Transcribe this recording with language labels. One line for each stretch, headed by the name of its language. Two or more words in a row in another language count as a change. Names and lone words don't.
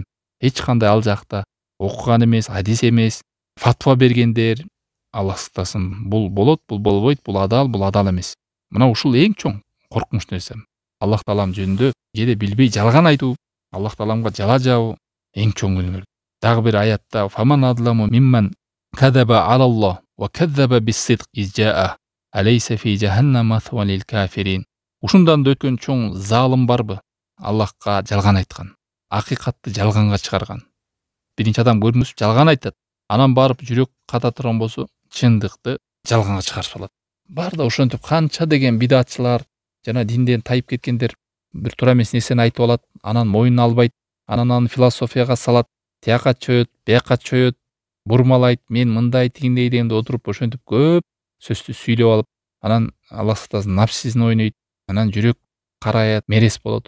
Kyrgyz: Эч кандай ал жакта окуган эмес, хадис эмес, фатва бергендер. Аллах сактасын, бул болот, бул болбойт, бул адал эмес. Мына ушул эң чоң коркунуч нерсе. Аллах таалам жөнүндө кээде билбей жалган айтуу, Аллах тааламга жала жабуу эң чоң күнөө. Дагы бир аятта:
Arabic: "فمن أظلم ممن كذب على الله وكذب بالصدق إذ جاءه أليس في جهنم مثوى للكافرين".
Kyrgyz: Ушундан да өткөн чоң залым барбы? Аллахка жалган айткан, акыйкатты жалганга чыгарган. Биринчи адам көрүнүп жалган айтат, анан барып жүрөк ката турган болсо, чындыкты жалганга чыгарып салат. Бар да ошентип канча деген бидатчылар, жана динден тайып кеткендер бир туура эмес нерсени айтып алат, анан мойнуна албайт, анан аны философияга салат, тияка чөйөт, бияка чөйөт, бурмалайт, мен мындай тигиндей дегенде отуруп ошентип көп сөздү сүйлөп алып, анан Аллах сактасын напсизин ойнойт, анан жүрөк караят, мерес болот.